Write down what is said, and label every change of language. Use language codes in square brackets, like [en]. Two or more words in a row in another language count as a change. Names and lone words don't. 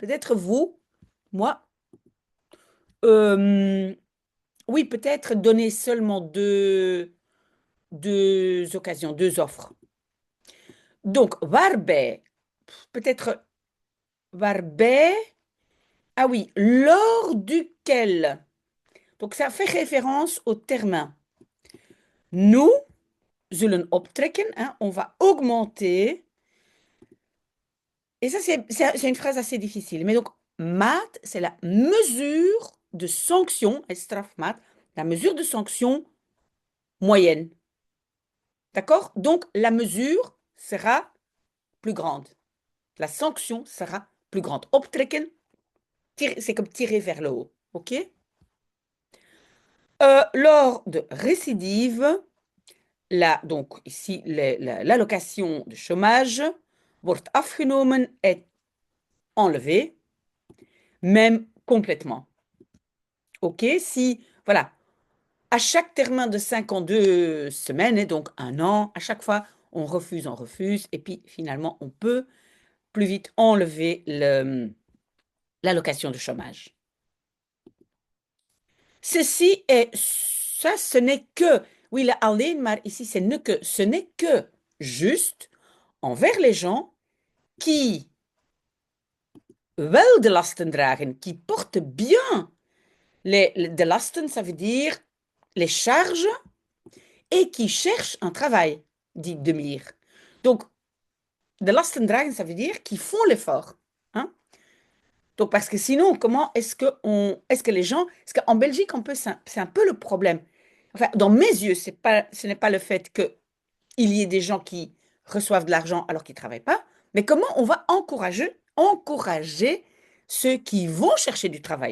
[fr] Peut-être vous, moi, oui, peut-être donner seulement deux occasions, deux offres. Donc, waarbij, peut-être waarbij, ah oui, lors duquel. Donc, ça fait référence au terme. [nl] Nous zullen optrekken, [fr] hein, on va augmenter. Et ça, c'est une phrase assez difficile. Mais donc, maat, c'est la mesure de sanction, et strafmaat, la mesure de sanction moyenne. D'accord? Donc, la mesure sera plus grande. La sanction sera plus grande. Optrekken, c'est comme tirer vers le haut. OK? Lors de récidive, donc ici, l'allocation de chômage [nl] wordt afgenomen, [fr] est enlevée, même complètement. OK? Si, voilà, à chaque terme de 52 semaines, et donc un an, à chaque fois, on refuse, et puis finalement, on peut plus vite enlever l'allocation de chômage. Ceci est, ça, ce n'est que, oui, le [nl] alleen maar [fr] ici, ce n'est que juste envers les gens qui [nl] wel de lasten dragen, [fr] qui portent bien [nl] de lasten, [fr] ça veut dire les charges, et qui cherchent un travail, dit Demir. Donc, [nl] de lasten dragen, [fr] ça veut dire qu'ils font l'effort. Hein? Donc, parce que sinon, comment est-ce que les gens, parce qu'en Belgique, c'est un peu le problème. Enfin, dans mes yeux, ce n'est pas le fait qu'il y ait des gens qui reçoivent de l'argent alors qu'ils ne travaillent pas, mais comment on va encourager ceux qui vont chercher du travail.